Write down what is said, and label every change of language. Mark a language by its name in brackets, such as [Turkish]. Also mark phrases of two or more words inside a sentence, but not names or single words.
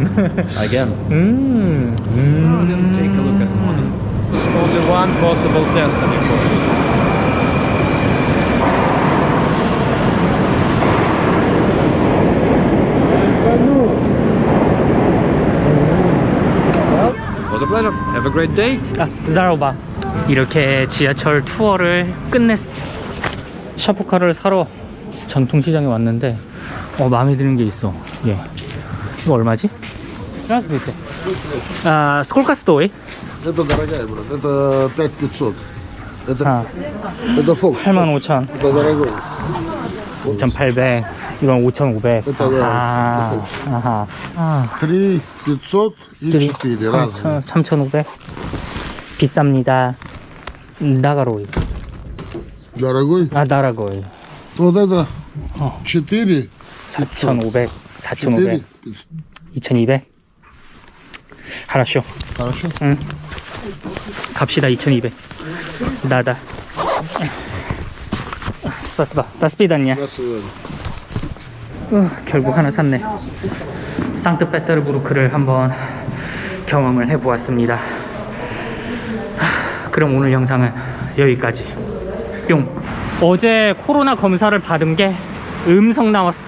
[English] Again. Take a look at modern. There's only one possible destiny for it. Well, it was a pleasure. Have a great day. [Korean] 기다려봐. 이렇게 지하철 투어를 끝냈. 샤프카를 사러 전통시장에 왔는데 마음에 드는 게 있어. 예. 이거 얼마지? [Russian] сколько стоит? Это дорогая, брат. Это 5500. Это Fox. 85,000. Это дорогой. [Korean] 5,800. 이건 5,500. [Russian] Это да. Это Fox. [Korean] 아하. [Russian] 3500 и 4 разные. 3,500. [Korean] 비쌉니다. 나가로이. [Russian] Дорогой. 아, дорогой. Вот это [Korean] 어. 4. 4,500. 4. [Russian] 2,200. хорошо. Хорошо. [Korean] 응. 갑시다. 2,200. 나다. [Russian] спасибо. До свидания. [Korean] 결국 하나 샀네. 상트페테르부르크를 한번 경험을 해보았습니다. 그럼 오늘 영상은 여기까지. 뿅. 어제 코로나 검사를 받은 게 음성 나왔어.